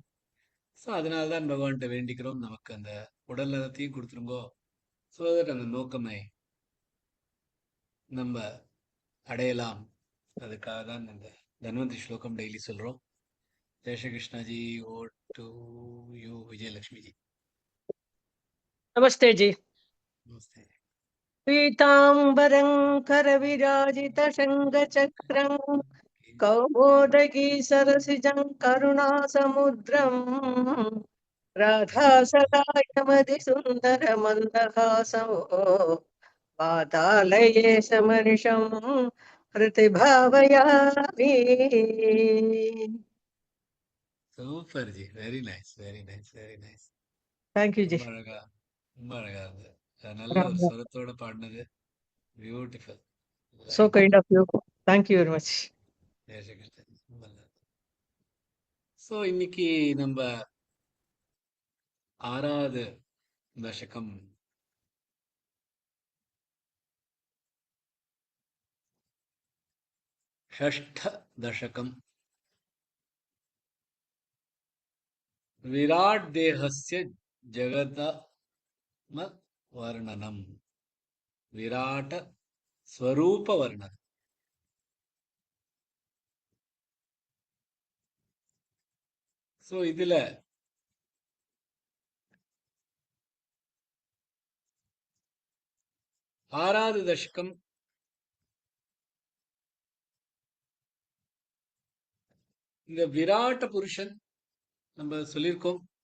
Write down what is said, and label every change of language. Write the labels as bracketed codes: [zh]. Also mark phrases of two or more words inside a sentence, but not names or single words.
[ta] ஸோ அதனால்தான் பகவான்கிட்ட வேண்டிக்கிறோம், நமக்கு அந்த உடல் நலத்தையும் கொடுத்துருங்கோ. ஸோ அந்த நோக்கமே நம்ம அடையலாம். அதுக்காக தான் இந்த தன்வந்திரி ஸ்லோகம் டெய்லி சொல்றோம். [hi] जय श्री कृष्णाजी. [en] o to you விஜயலட்சுமி ஜி. [hi] नमस्ते जी। நமஸ்தே. [sa] पीताम्बरं करविराजितशङ्खचक्रं कौमोदगी सरसिजं करुणासमुद्रम् राधासदायमधिसुन्दरमन्दहासो वातालये समनिशं प्रतिभावयामि। [ta] சூப்பர் ஜி. [en] very nice, very nice, very nice. Thank you जी। [ta] ரொம்ப அழகா, ரொம்ப அழகா இருந்தது. நல்ல ஒரு சுரத்தோட பாடினது. பியூட்டிஃபுல். [en] So kind of you. Thank you very much. [ta] ஜெய் ஸ்ரீ கிருஷ்ணன். ஸோ இன்னைக்கு நம்ம 6வது தசகம் [sa] षष्ठ दशकम् विराट देहस्य जगतम वर्णनम् विराट स्वरूप वर्णनम्. [ta] सो இதுல 6வது தசகம் இந்த விராட்ட புருஷன் நம்ம சொல்லியிருக்கோம்.